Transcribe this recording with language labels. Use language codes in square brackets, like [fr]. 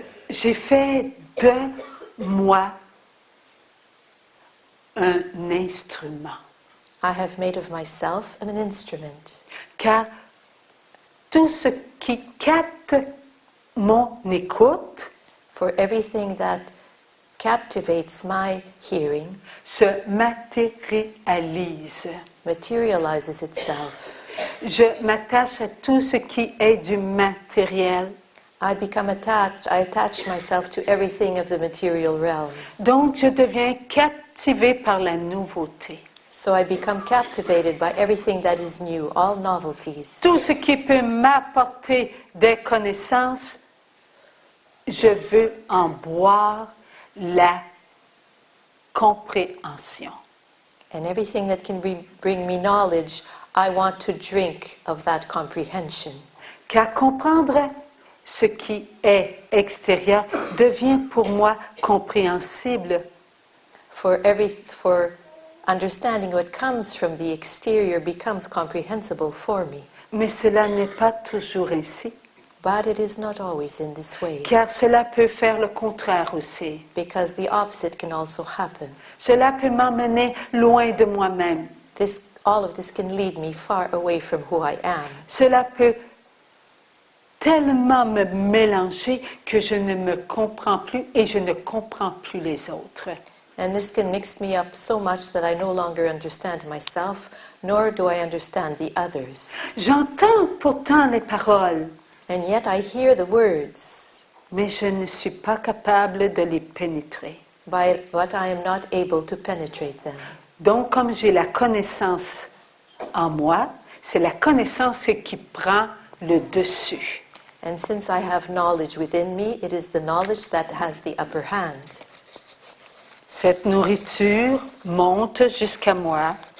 [fr] J'ai fait de moi un instrument. [en] I have made of myself an instrument. [fr] Car tout ce qui capte mon écoute, [en] for everything that captivates my hearing, [fr] se matérialise. [en] Materializes itself. [fr] Je m'attache à tout ce qui est du matériel. [en] I attach myself to everything of the material realm. [fr] Donc je deviens captivé par la nouveauté. [en] So I become captivated by everything that is new, all novelties. [fr] Tout ce qui peut m'apporter des connaissances, je veux en boire la compréhension. [en] And everything that can bring me knowledge, I want to drink of that comprehension. [fr] Car comprendre ce qui est extérieur devient pour moi compréhensible. [en] For understanding what comes from the exterior becomes comprehensible for me. [fr] Mais cela n'est pas toujours ainsi. [en] But it is not always in this way. [fr] Car cela peut faire le contraire aussi. [en] Because the opposite can also happen. [fr] Cela peut m'emmener loin de moi-même. [en] All of this can lead me far away from who I am. [fr] Cela peut tellement me mélanger que je ne me comprends plus et je ne comprends plus les autres. [en] And this can mix me up so much that I no longer understand myself, nor do I understand the others. [fr] J'entends pourtant les paroles. [en] And yet I hear the words. [fr] Mais je ne suis pas capable de les pénétrer. [en] But I am not able to penetrate them. [fr] Donc, comme j'ai la connaissance en moi, c'est la connaissance qui prend le dessus. [en] And since I have knowledge within me, it is the knowledge that has the upper hand. [fr] Cette nourriture monte jusqu'à moi.